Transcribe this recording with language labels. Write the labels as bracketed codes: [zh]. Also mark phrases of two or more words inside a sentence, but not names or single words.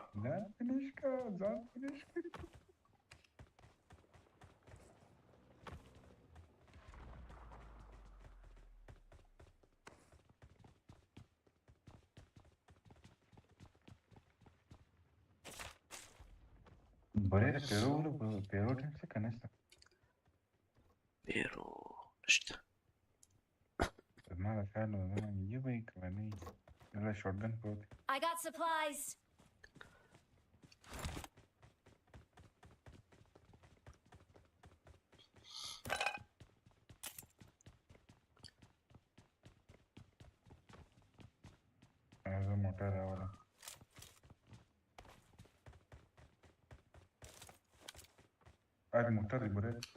[ps] ځان فینیش کړه ځان فینیش کړه ګورې د پیرو ټیم څه که نشته پیرو نشته زما د خیال و یه به یې که به نه وي دلته شاټګن پروت دی [en] I got supplies. [ps] زه موټر راوړم موټر دی ګورې